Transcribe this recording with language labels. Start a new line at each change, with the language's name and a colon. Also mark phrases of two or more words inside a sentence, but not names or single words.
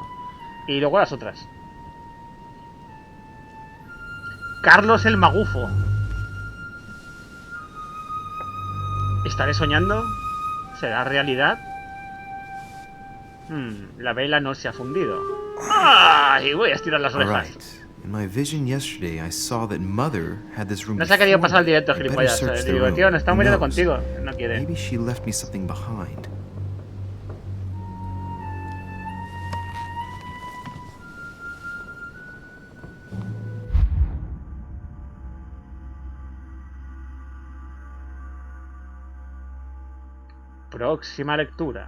Spanish: Y luego las otras. Carlos el Magufo. ¿Estaré soñando? ¿Será realidad? La vela no se ha fundido. ¡Ay! Voy a estirar las orejas.
English: Right. In my vision yesterday, I saw that Mother had this room.
Spanish: No se ha querido pasar el directo,
English: I better
Spanish: gilipollas.
English: search the
Spanish: Digo,
English: room.
Spanish: tío, no está
English: Who
Spanish: muriendo
English: knows?
Spanish: contigo. No quiere.
English: Maybe she left me something behind.
Spanish: Próxima lectura.